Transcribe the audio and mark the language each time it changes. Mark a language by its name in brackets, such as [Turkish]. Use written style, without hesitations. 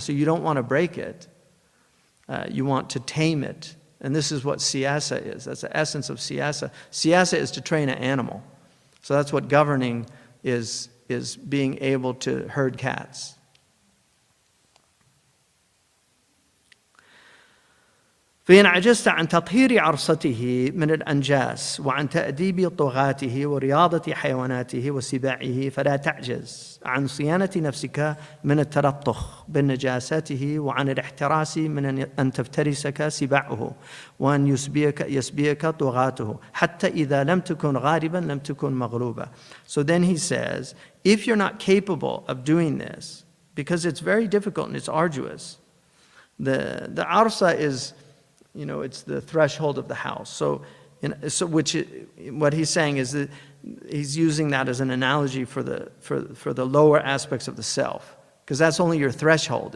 [English] So you don't want to break it. You want to tame it. And this is what siyasa is. That's the essence of siyasa. Siyasa is to train an animal. So that's what governing is being able to herd cats. [Arabic] فإن عجزت عن تطهير عرصته من الأنجاس وعن تأديب طغاته ورياضة حيواناته وسباعه فلا تعجز عن صيانة نفسك من التلطخ بالنجاساته وعن الاحتراس من أن تفترسك سباعه وأن يسبيك طغاته حتى إذا لم تكن غالبا لم تكن مغلوبا. [English] So then he says, if you're not capable of doing this, because it's very difficult and it's arduous, the arsa is, it's the threshold of the house. So what he's saying is that he's using that as an analogy for the lower aspects of the self, because that's only your threshold.